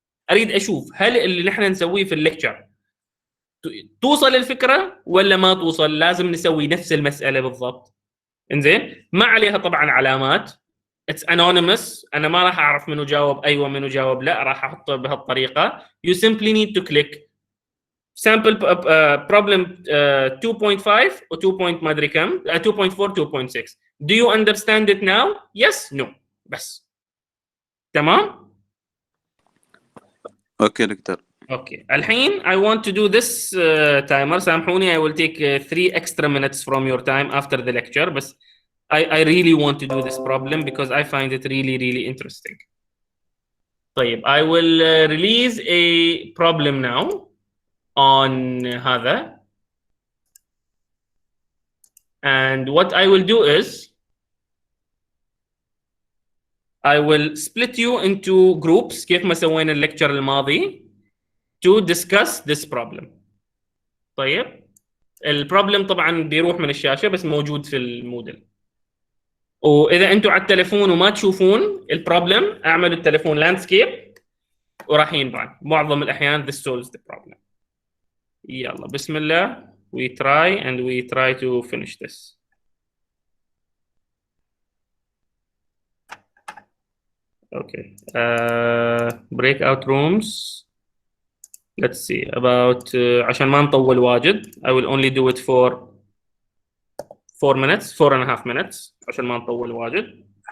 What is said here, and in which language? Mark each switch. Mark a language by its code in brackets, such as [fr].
[ar] اريد اشوف هل اللي نحن نسويه في الليكتشر توصل الفكرة ولا ما توصل. لازم نسوي نفس المسألة بالضبط. انزين ما عليها طبعا علامات. [en] It's anonymous. [ar] أنا ما راح أعرف منو جاوب أيوة منو جاوب لا. راح أحطه بهالطريقة. [en] You simply need to click sample problem 2.5 و 2. [ar] ما أدري كم 2.4 2.6. [en] Do you understand it now? Yes. No. [ar] بس. تمام. اوكي دكتور. [en] Okay. الحين I want to do this timer. سامحوني. I will take 3 extra minutes from your time after the lecture. بس I really want to do this problem because I find it really interesting. طيب I will release a problem now on هذا. And what I will do is I will split you into groups [ar] كيف ما سوينا الليكتشر الماضي [en] to discuss this problem. [ar] طيب البروبلم طبعا بيروح من الشاشة بس موجود في الموديل. واذا انتم على التليفون وما تشوفون البروبلم اعملوا التليفون لاندسكيب وراح ينبعث. معظم الاحيان [en] this solves the problem. [ar] يلا بسم الله. [en] We try to finish this. Okay. Breakout rooms. Let's see about [ar] عشان ما نطول واجد. [en] I will only do it for 4 minutes 4.5 minutes [ar] عشان ما نطول واجد.